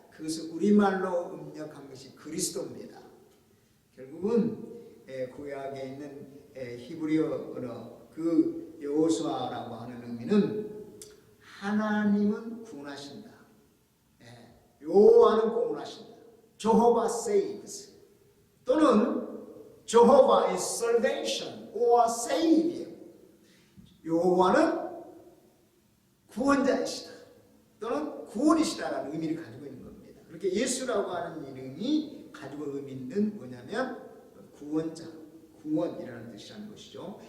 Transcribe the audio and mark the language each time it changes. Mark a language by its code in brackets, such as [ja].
[ko] 그것을 우리말로 음력한 것이 그리스도입니다. 결국은 구약에 있는 히브리어 언어 그 여호수아라고 하는 의미는 하나님은 구원하신다. 여호와는 구원하신다. [en] Jehovah saves 또는 Jehovah is salvation or savior. [ko] 여호와는 구원자이시다 또는 구원이시다라는 의미를 가지고 있는 겁니다. 그렇게 예수라고 하는 이름이 가지고 의미 있는 뭐냐면 구원자, 구원이라는 뜻이라는 것이죠.